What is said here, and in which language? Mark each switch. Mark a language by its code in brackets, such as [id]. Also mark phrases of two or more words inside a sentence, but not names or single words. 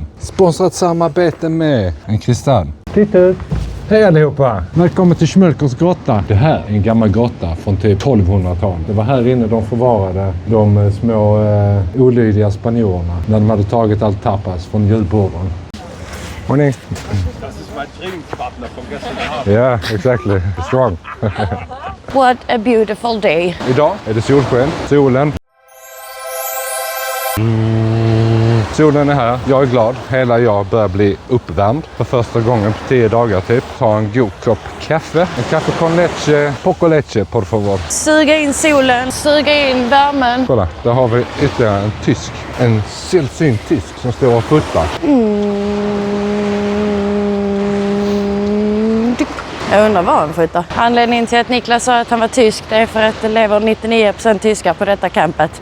[sv] Sponsrat samarbete med en kristall. Titta ut! Hej allihopa! Välkommen till Schmölkers grotta. Det här är en gammal grotta från typ 1200-talet. Det var här inne de förvarade de små olydiga spanjorerna. När de hade tagit allt tapas från julborden. [en] Morning! [de] Das ist mein Trainingspartner von gestern Abend. Ja, [en] exactly. Strong. What a beautiful day. [sv] Idag är det solsken. Solen. Solen är här. Jag är glad. Hela jag börjar bli uppvärmd för första gången på 10 dagar typ. Ta en god kopp kaffe. En kaffe [es] con leche. Poco leche, por favor. [sv] Suga in solen, suga in värmen. Kolla, där har vi ytterligare en tysk. En sällsynt tysk som står och fotar. Jag undrar vad han fotar. Anledningen till att Niklas sa att han var tysk, det är för att det lever 99% tyskar på detta campet.